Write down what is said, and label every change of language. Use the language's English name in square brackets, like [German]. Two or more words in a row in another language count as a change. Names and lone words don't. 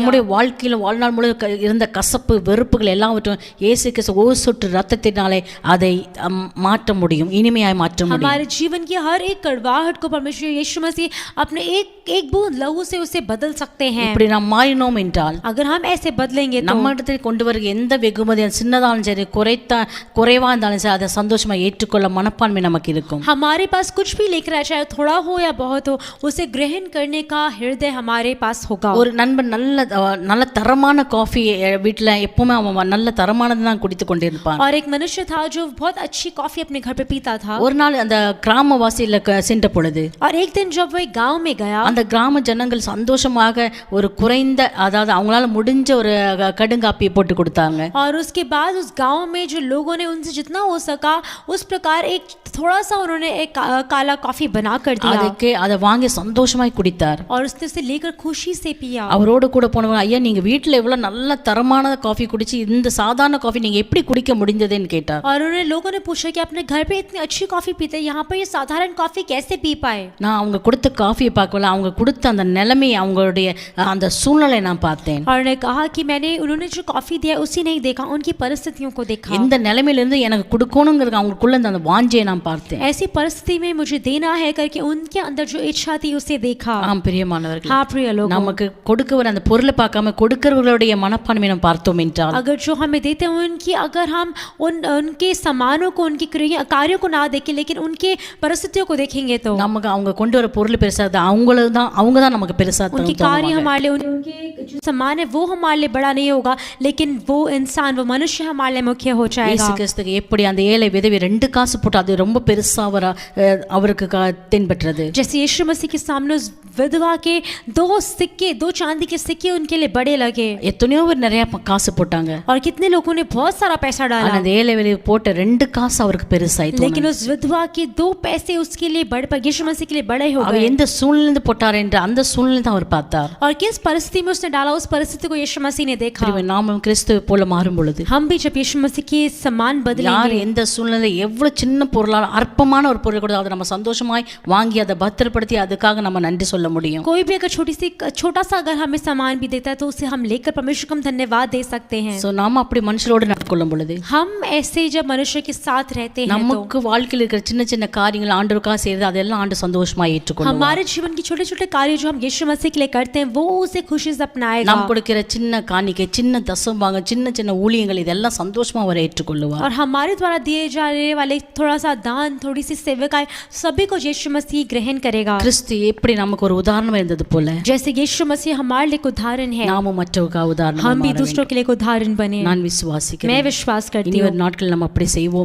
[Tamil] நம்முடைய வாழ்க்கையில வாழ்நாள் முழுவதும் இருந்த கசப்பு வெறுப்புகள் எல்லாவற்றும் இயேசு கிறிஸ்து ஒரு சொட்டு ரத்தத்தினாலே அதை மாற்ற முடியும், இனிமையாய் மாற்ற முடியும். [Hindi] हमारे जीवन की हर एक कड़वाहट को परमेश्वर यीशु मसीह अपने एक बूंद लहू से उसे बदल सकते हैं। [Tamil] இப்படி நாம் மாறினோம் என்றால் [Hindi] अगर हम ऐसे बदलेंगे तो [Tamil] நம்ம இடத்துல கொண்டு வருகிற எந்த வெகுமதி சின்னதாலும் சரி குறைவா இருந்தாலும் சரி அதை சந்தோஷமா ஏற்றுக்கொள்ள மனப்பான்மை நமக்கு இருக்கும். [Hindi] हमारे पास कुछ भी लेकर आए चाहे थोड़ा हो या बहुत हो उसे ग्रहण करने का हृदय हमारे पास होगा। [Tamil] ஒரு நண்பன் நல்ல தரமான காஃபி வீட்டில் எப்பவுமே அவன் நல்ல தரமானது தான் குடித்து கொண்டிருப்பான். [Hindi] और एक मनुष्य था जो बहुत अच्छी कॉफी अपने घर पे पीता था। [Tamil] ஒரு நாள் அந்த கிராமவாசியில சென்ற பொழுது [Hindi] और एक दिन जब वो एक गांव में गया [Tamil] அந்த கிராம ஜனங்கள் சந்தோஷமாக ஒரு குறைந்த அதாவது அவங்களால முடிஞ்ச ஒரு கடுங்காப்பியை போட்டு கொடுத்தாங்க. [Hindi] और उसके बाद उस गांव में जो लोगों ने उनसे जितना हो सका उस प्रकार एक थोड़ा सा उन्होंने एक काला कॉफी बना कर दिया। [Tamil] அதுக்கு அதை வாங்கி சந்தோஷமாய் குடித்தார். [Hindi] और उसने उसे लेकर खुशी से पिया। [Tamil] அவரோடு கூட போனவங்க, ஐயா நீங்க வீட்டில் எவ்வளவு நல்ல தரமான காஃபி குடிச்சு இந்த சாதாரண காஃபி நீங்க எப்படி குடிக்க முடிஞ்சதுன்னு கேட்டார். [Hindi] और उन्होंने लोगों ने पूछा कि अपने घर पे इतनी अच्छी कॉफी पीते हैं, यहाँ पर ये साधारण कॉफी कैसे पी पाए? [Tamil] நான் அவங்க கொடுத்த காஃபியை பார்க்கல, அவங்க கொடுத்த அந்த நிலைமை அவங்களுடைய அந்த சூழ்நிலை நான் பார்த்தேன். [Hindi] और उन्होंने कहा कि मैंने उन्होंने जो कॉफी दिया उसी नहीं देखा, उनकी परिस्थितियों को देखा। [Tamil] இந்த நிலைமையிலிருந்து எனக்கு கொடுக்கணுங்கிறது அவங்களுக்குள்ள அந்த வாஞ்சையை நான் பார்த்தேன். [Hindi] ऐसी परिस्थिति में मुझे देना है करके उनके अंदर जो इच्छा थी उसे देखा। [Tamil] ஆம் பிரியமானவர்களே, [Hindi] हाँ प्रिय लोगों, [Tamil] நமக்கு கொடுக்கவர் அந்த பொருளை பார்க்காம கொடுக்கிறவர்களுடைய மனப்பான்மையை நாம் பார்த்தோம் என்றால் [Hindi] अगर जो हमें देते हैं उनकी अगर हम उनके सामानों को उनकी कार्यों को ना देखें लेकिन उनके परिस्थितियों को देखेंगे तो [Tamil] நமக்கு அவங்க கொண்டு வர பொருள் பெருசா அவங்க தான் நமக்கு பெருசா [Hindi] उनके कार्य हमारे लिए उनके जो सामान है वो हमारे लिए बड़ा नहीं होगा लेकिन वो इंसान वो मनुष्य हमारे लिए मुख्य हो जाएगा। [Tamil] இயேசு கிறிஸ்துக்கு எப்படி அந்த ஏழை விதவை 2 காசு போட்டு அது ரொம்ப பெருசா அவருக்கு தென்பட்டது। [Hindi] जैसे यीशु मसीह के सामने उस विधवा के 2 चांदी के सिक्के उनके लिए बड़े लगे। [Tamil] எத்தனையோ பேர் நிறைய காசு போட்டாங்க [Hindi] और कितने लोगों ने बहुत सारा पैसा डाला, [Tamil] அந்த ஏழை விதவை போட்ட 2 காசு அவருக்கு பெருசாயிட்டு [Hindi] लेकिन उस विधवा के 2 पैसे उसके लिए बड़े पर यीशु मसीह के लिए बड़े हो [Tamil] அவர் [Hindi] गए। [Tamil] எந்த சூழ்நிலையிலிருந்து போட்டார் என்று அந்த சூழ்நிலை தான் அவர் பார்த்தார்। [Hindi] और किस परिस्थिति में उसने डाला उस परिस्थिति को यीशु मसीह ने देखा। [Tamil] நாமும் கிறிஸ்துவை போல மாறும் பொழுது [Hindi] हम भी जब यीशु मसीह के समान [Tamil] யார் [Hindi] बदलेंगे, [Tamil] எந்த சூழ்நிலை எவ்வளவு சின்ன பொருளால் அற்பமான ஒரு பொருள் கூட அதை நம்ம சந்தோஷமாய் வாங்கி அதை பத்திரப்படுத்தி அதுக்காக நம்ம நன்றி சொல்ல முடியும்। [Hindi] कोई भी अगर छोटा सा अगर हमें सामान भी देता है तो उसे हम लेकर परमेश्वर को हम धन्यवाद दे सकते हैं। [Tamil] சோ நாம அப்படி மனுஷரோடு நடக்கொள்ளும் பொழுது [Hindi] हम ऐसे जब मनुष्य के साथ रहते हैं तो [Tamil] நமக்கு வாழ்க்கையில் இருக்கிற சின்ன சின்ன காரியங்கள் ஆண்டவருக்காக செய்யறது அதெல்லாம் ஆண்டு சந்தோஷமா ஏற்றுக்கொள்ளுவார்। [Hindi] हमारे जीवन के छोटे छोटे कार्य जो हम यीशु मसीह के लिए करते हैं वो उसे खुशी से अपनाएगा। [Tamil] நாம் கொடுக்கிற சின்ன காணிக்கை சின்ன தசம்பாகம் சின்ன சின்ன ஊழியங்கள் இதெல்லாம் சந்தோஷமா அவர் ஏற்றுக்கொள்ளுவார்। [Hindi] और हमारे द्वारा दिए जाने वाले थोड़ा सा दान थोड़ी सी सेवकाई सभी को यीशु मसीह ग्रहण करेगा। [Tamil] கிறிஸ்து எப்படி நமக்கு ஒரு உதாரணமா இருந்தது போல [Hindi] जैसे यीशु मसीह हमारे लिए उदाहरण है, [Tamil] நாமும் மற்றவர்களுக்கு உதாரணமா [Hindi] हम भी दूसरों के लिए उदाहरण बने। [Tamil] நான் விசுவாசிக்கிறேன், [Hindi] मैं विश्वास करती [Tamil] இனி [Hindi] हूँ [Tamil] ஒரு நாட்கள் நம்ம அப்படி செய்வோம்।